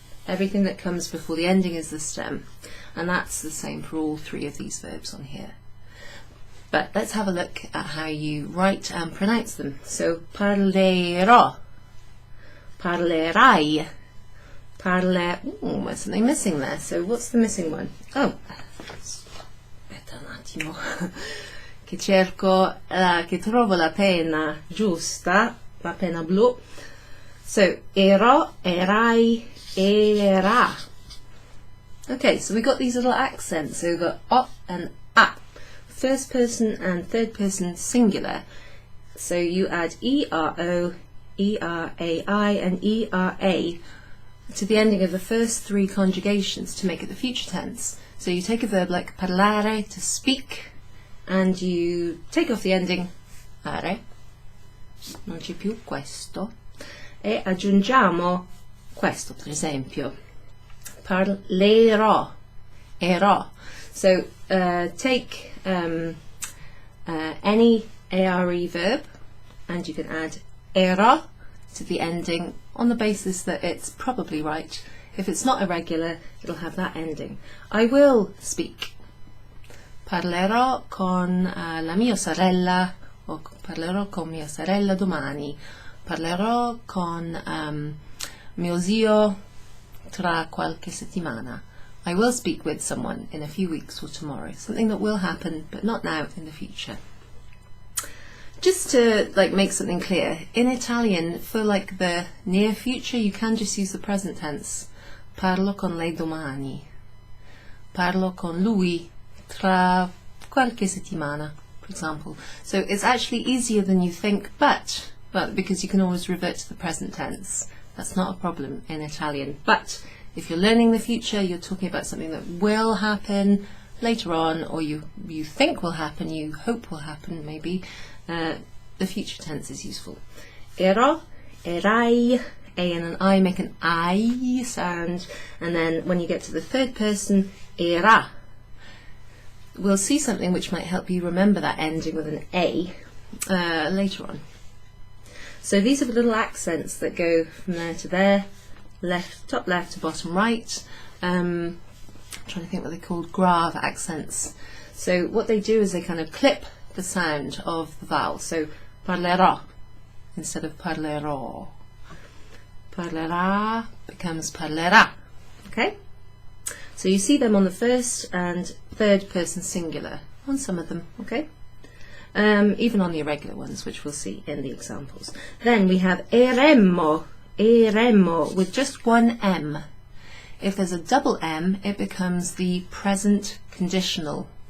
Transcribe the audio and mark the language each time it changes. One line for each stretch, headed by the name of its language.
English: Everything that comes before the ending is the stem. And that's the same for all three of these verbs on here. But let's have a look at how you write and pronounce them. So parlerò, parlerai, there's something missing there. So what's the missing one?
Italian: Oh, aspetta un attimo, che cerco, che trovo la penna giusta, la penna blu.
English: So ero, erai, era. Okay, so we got these little accents. So we've got o and a. First person and third person singular. So you add ERO, ERAI and ERA to the ending of the first three conjugations to make it the future tense. So you take a verb like parlare, to speak, and you take off the ending are,
Italian: non c'è più questo, e aggiungiamo questo, per esempio. Parlerò, erò.
English: So take any ARE verb and you can add era to the ending on the basis that it's probably right. If it's not irregular, it'll have that ending. I will speak.
Italian: Parlerò con la mia sorella, o parlerò con mia sorella domani. Parlerò con mio zio tra qualche settimana.
English: I will speak with someone in a few weeks or tomorrow. Something that will happen, but not now, in the future. Just to make something clear, in Italian, for the near future, you can just use the present tense.
Italian: Parlo con lei domani. Parlo con lui tra qualche settimana,
English: for example. So it's actually easier than you think, but because you can always revert to the present tense. That's not a problem in Italian. But if you're learning the future, you're talking about something that will happen later on, or you think will happen, you hope will happen maybe, the future tense is useful. Ero, erai, a and an I make an I sound, and then when you get to the third person, era. We'll see something which might help you remember that ending with an A later on. So these are the little accents that go from there to there, top left to bottom right. I'm trying to think what they're called, grave accents. So what they do is they kind of clip the sound of the vowel. So parlerò instead of parlerò. Parlerà becomes parlerà. Okay? So you see them on the first and third person singular, on some of them, okay? Even on the irregular ones, which we'll see in the examples. Then we have eremmo, eremmo, with just one M. If there's a double M, it becomes the present conditional.